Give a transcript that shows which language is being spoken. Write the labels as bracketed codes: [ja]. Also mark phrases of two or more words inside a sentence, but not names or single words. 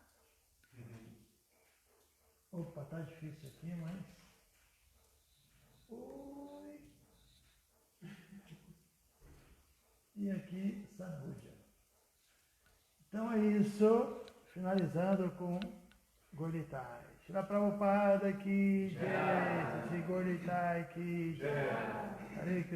[pt] Opa, tá difícil aqui, mas... Oi. E aqui Sadhuja. Então é isso, finalizando com Gornitai. [hi] श्रील प्रभुपाद की जय, श्री गोरनिताई की जय. [sa] हरे कृष्ण.